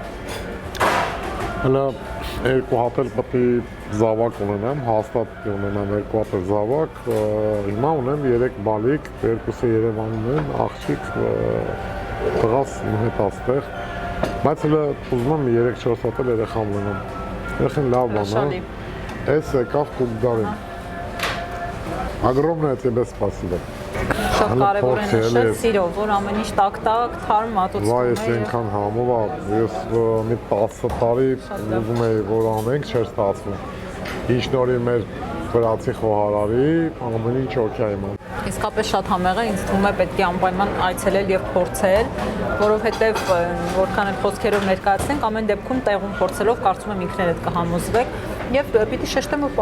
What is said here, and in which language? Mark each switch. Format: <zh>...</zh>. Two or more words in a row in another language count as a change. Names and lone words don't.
<hy>Հələ 2 հատ էլ պետք է զավակ ունենամ, հաստատ ունենամ 2 հատ զավակ, հիմա ունեմ 3 բալիկ, 2-ը Երևանում են, աղջիկ, տղաս իմ հետ աստեղ, բայց հələ ուզում եմ 3-4 հատ էլ երեխա ունենամ։ Երեխան լավ բան է։ Այս եկավ կուգդարին։</hy> <ru>Огромное тебе спасибо։</ru> <hy>Շատ կարևոր է նշել սիրով, որ ամեն ինչ տակ-տակ, թարմ մատուցվում է։ Վայ, ես այնքան համով եմ, ես մի 10 տարի ուզում էի, որ անենք, չէր ստացվում։ Ինչ նորի մեր վրացի խոհարարի, ամեն ինչ օքեյ է։ Իսկապես շատ համեղ է, ինձ թվում է պետք է անպայման այցելել եւ փորձել, որովհետեւ որքան էլ խոսքերով ներկայացնենք, ամեն դեպքում տեղում փորձելով կարծում եմ ինքներդ կհամոզվեք եւ պիտի շեշտեմ, որ</hy>